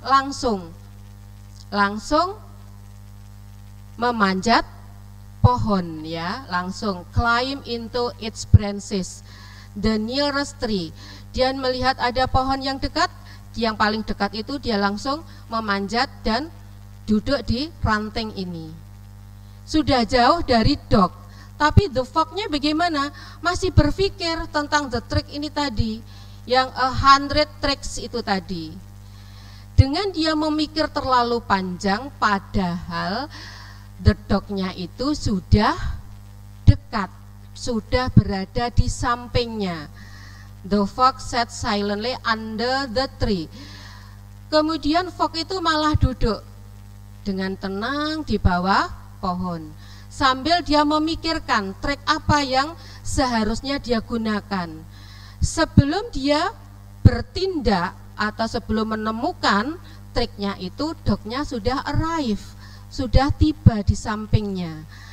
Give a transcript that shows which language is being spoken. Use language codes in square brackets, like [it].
[id] Langsung memanjat pohon, ya, langsung [en] climb into its branches, the nearest tree. [id] Dia melihat ada pohon yang dekat, yang paling dekat itu dia langsung memanjat dan duduk di ranting ini. Sudah jauh dari dog, tapi the fox-nya bagaimana? Masih berpikir tentang the trick ini tadi, yang 100 tricks itu tadi. Dengan dia memikir terlalu panjang, padahal the dog-nya itu sudah dekat, sudah berada di sampingnya. [en] The fox sat silently under the tree. [id] Kemudian fox itu malah duduk dengan tenang di bawah pohon, sambil dia memikirkan trik apa yang seharusnya dia gunakan. Sebelum dia bertindak atau sebelum menemukan triknya itu, dognya sudah arrive, sudah tiba di sampingnya.